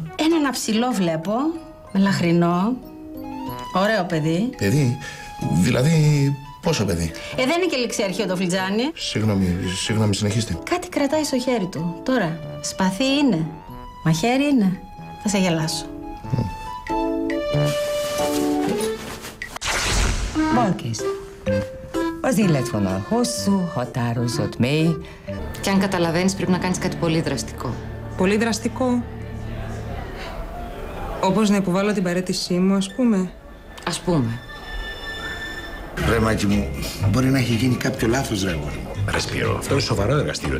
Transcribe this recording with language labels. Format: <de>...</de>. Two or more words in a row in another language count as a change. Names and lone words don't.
<el>Ένα ψηλό βλέπω, με λαχρινό, ωραίο παιδί. Παιδί? Δηλαδή, πόσο παιδί? Δεν είναι και ληξιαρχείο το φλιτζάνι. Συγγνώμη, συνεχίστε. Κάτι κρατάει στο χέρι του. Τώρα, σπαθί είναι, μαχαίρι είναι. Θα σε γελάσω.</el> <hu>Balkész. Az életvonal hosszú, határozott, mély.</hu> <el>Και αν καταλαβαίνεις πρέπει να κάνεις κάτι πολύ δραστικό. Πολύ δραστικό. Όπως να υποβάλω την παραίτησή μου, ας πούμε. Ας πούμε. Ρε Μάκη μου, μπορεί να έχει γίνει κάποιο λάθος, ρε αγόρι μου. Ρε Σπύρο, αυτό είναι σοβαρό εργαστήριο.</el>